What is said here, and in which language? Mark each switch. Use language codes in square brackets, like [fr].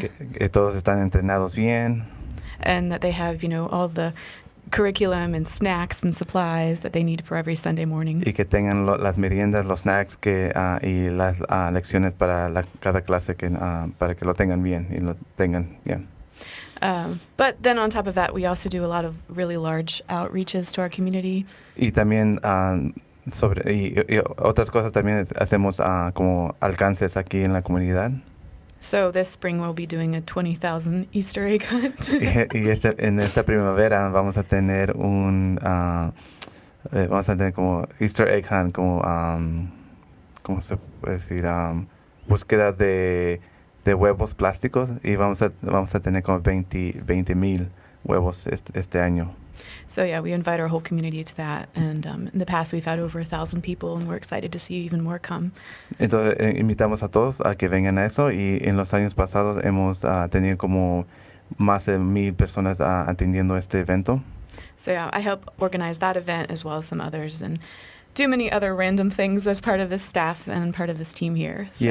[es] que todos están entrenados bien [en] and that they have, all the curriculum and snacks and supplies that they need for every Sunday morning. [es] y que tengan las meriendas, los snacks y las lecciones para cada clase para que lo tengan bien y lo tengan bien. [en] But then on top of that, we also do a lot of really large outreaches to our community. [es] Y también y otras cosas también hacemos como alcances aquí en la comunidad. [en] So this spring we'll be doing a 20,000 Easter egg hunt. [es] En esta primavera vamos a tener vamos a tener como Easter egg hunt, como ¿cómo se puede decir? Búsqueda de huevos plásticos y vamos a tener como 20,000 huevos este año. [en] So yeah, we invite our whole community to that, and in the past we've had over 1,000 people, and we're excited to see even more come. [es] Entonces invitamos a todos a que vengan a eso y en los años pasados hemos tenido como más de 1,000 personas atendiendo este evento. [en] So yeah, I help organize that event as well as some others, and do many other random things as part of this staff and part of this team here.